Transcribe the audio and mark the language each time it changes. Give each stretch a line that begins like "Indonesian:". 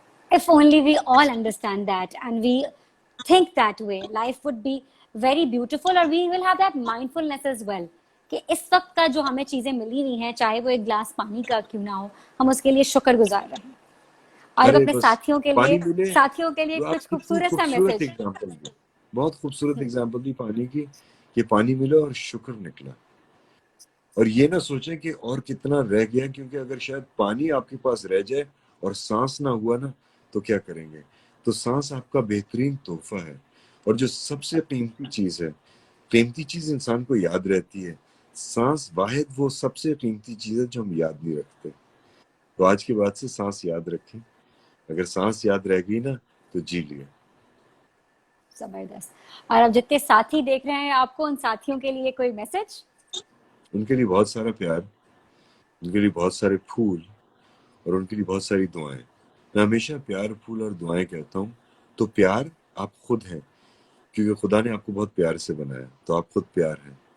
English: If only we all understand that and we think that way, life would be very beautiful or we will have that mindfulness as well.
Urdu: کہ اس وقت کا جو ہمیں چیزیں ملی ہوئی ہیں، چاہے وہ ایک گلاس پانی کا کیوں نہ ہو، ہم اس کے لیے شکر گزار رہیں. اور اب ارے اپنے بس پانی ملے ساتھیوں کے لیے تو آپ کچھ کتنی خوبصورت سا خوبصورت میسج. ایگزامپل دی، بہت خوبصورت ایگزامپل دی پانی کی، کہ پانی ملا اور شکر نکلا. اور یہ نہ سوچیں کہ اور کتنا رہ گیا، کیونکہ اگر شاید پانی آپ کے پاس رہ جائے اور سانس نہ ہوا نا تو کیا کریں گے. تو سانس آپ کا بہترین تحفہ ہے، اور جو سب سے قیمتی چیز ہے، قیمتی چیز انسان کو یاد رہتی ہے. سانس واحد وہ سب سے قیمتی چیز ہے جو ہم یاد نہیں رکھتے. تو آج کے بعد سے سانس یاد رکھیں. اگر سانس یاد رہ گئی نا تو جی لیا. زبردست. اور اب جتنے ساتھی دیکھ رہے ہیں آپ کو، ان ساتھیوں کے لیے کوئی میسج؟ ان کے لیے بہت سارا پیار، ان کے لیے بہت سارے پھول اور ان کے لیے بہت ساری دعائیں. میں ہمیشہ پیار، پھول اور دعائیں کہتا ہوں. تو پیار آپ خود ہیں، کیونکہ خدا نے آپ کو بہت پیار سے بنایا، تو آپ خود پیار ہیں.